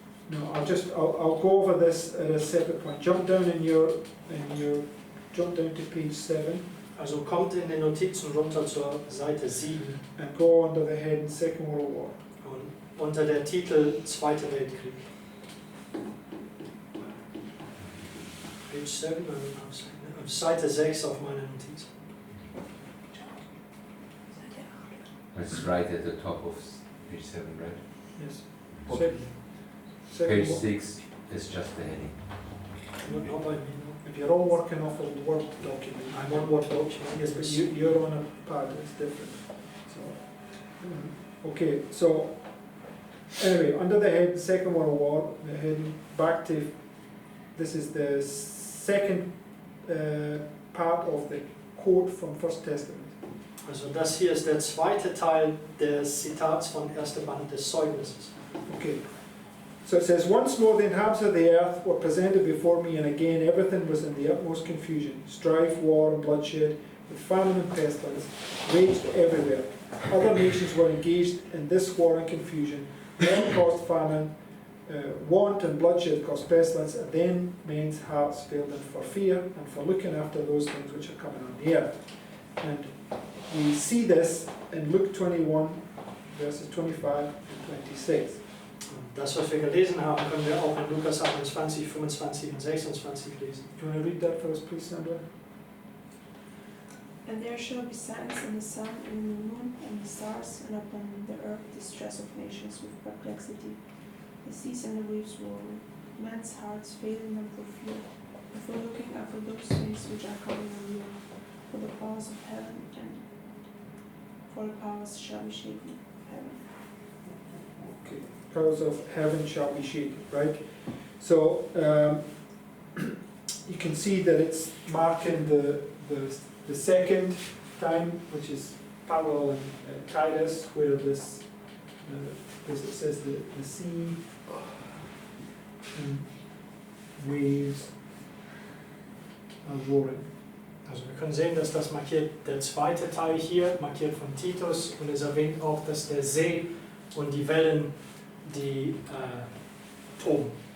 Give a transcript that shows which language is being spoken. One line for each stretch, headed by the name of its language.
English: No, I'll go over this at a separate point. Jump down jump down to page 7
German: Also kommt in den Notizen runter zur Seite 7
English: and go under the heading Second World War.
German: und unter der Titel Zweiter Weltkrieg.
English: Page 7,
German: auf Seite 6 auf meiner Notiz.
English: It's right at the top of page 7, right? Yes. Okay. Second Page War. 6 is just the heading. Not by me, no. If you're all working off a Word document, I'm on Word document, yes, but but you're on a pad, it's different. So, okay, so anyway, under the head Second World War, the heading back to, this is the second part of the quote from First Testament.
German: Also das hier ist der zweite Teil des Zitats von 1. Band des Zeugnisses.
English: Okay, so it says, once more the inhabitants of the earth were presented before me, and again everything was in the utmost confusion. Strife, war, and bloodshed, with famine and pestilence, raged everywhere. Other nations were engaged in this war and confusion. War caused famine, want and bloodshed caused pestilence, and then men's hearts failed them for fear and for looking after those things which are coming on the earth. And we see this in Luke 21, verses 25 and 26.
German: Das, was wir gelesen haben, können wir auch in Lukas 21, 25 und 26 lesen.
English: Do you want to read that for us, please, Sandra? And there shall be signs in the sun, and in the moon, and the stars, and upon the earth distress of nations with perplexity. The seas and the waves roar, men's hearts failing them for fear, and for looking after those things which are coming on the earth. For the powers of heaven and for the powers shall be shaken. Heaven. Okay. Powers of heaven shall be shaken, right? So you can see that it's marking the second time, which is parallel in Titus, where this, as it says, the sea and waves are roaring.
German: Also wir können sehen, dass das markiert der zweite Teil hier, markiert von Titus, und es erwähnt auch, dass der See und die Wellen die toben.